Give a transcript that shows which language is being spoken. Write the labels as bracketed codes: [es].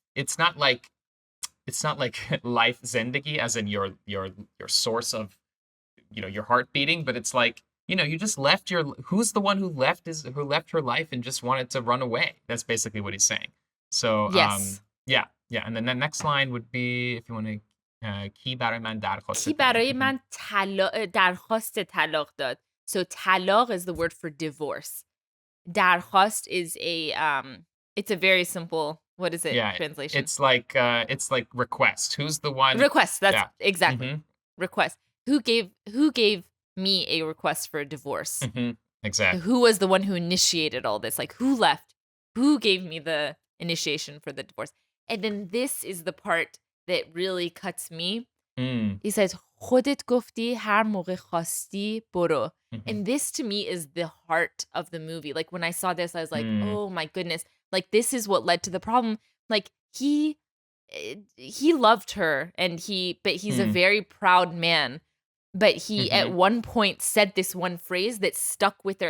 [en] It's not like life zendegi as in your source of your heart beating, but it's like you just left who's the one who left her life and just wanted to run away. That's basically what he's saying. So Yes. yeah, and then the next line would be if you want to [fa] کی برای من درخواست کی برای من درخواست طلاق داد. [en] So طلاق is the word for divorce. درخواست is it's a very simple, what is it? Translation? It's like request. Who's the one? Request. That's exactly. Request. Who gave me a request for a divorce? Exactly. Who was the one who initiated all this? Like who left? Who gave me the initiation for the divorce? And then this is the part that really cuts me. He says [fa] خودت گفتی هر موقع خواستی برو. [en] And this to me is the heart of the movie. Like when I saw this, I was like, oh my goodness. Like this is what led to the problem. Like he loved her but he's a very proud man. But he at one point said this one phrase that stuck with her.